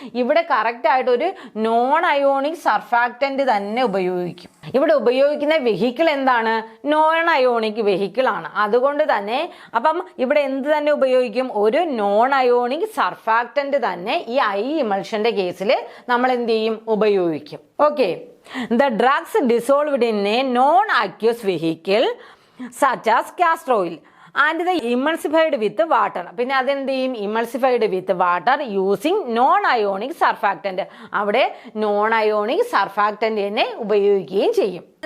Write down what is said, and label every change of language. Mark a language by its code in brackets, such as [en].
[ml] ഇവിടെ കറക്റ്റ് ആയിട്ട് ഒരു നോൺ അയോണിക് സർഫാക്റ്റന്റ് തന്നെ ഉപയോഗിക്കും. ഇവിടെ ഉപയോഗിക്കുന്ന വെഹിക്കിൾ എന്താണ്? നോൺ അയോണിക് വെഹിക്കിൾ ആണ്. അതുകൊണ്ട് തന്നെ അപ്പം ഇവിടെ എന്ത് തന്നെ ഉപയോഗിക്കും? ഒരു നോൺ അയോണിക് സർഫാക്റ്റന്റ് തന്നെ ഈ ഐ ഇമൾഷന്റെ കേസിൽ നമ്മൾ എന്ത് ചെയ്യും? ഉപയോഗിക്കും. Okay. [en] The drugs dissolved in a non-aqueous vehicle such as castor oil and the emulsified with water. [ml] പിന്നെ അതെന്ത് ചെയ്യും? [en] Emulsified with water using non ionic surfactant. [ml] അവിടെ നോൺ അയോണിക് സർഫാക്റ്റന്റ് തന്നെ ഉപയോഗിക്കുകയും ചെയ്യും.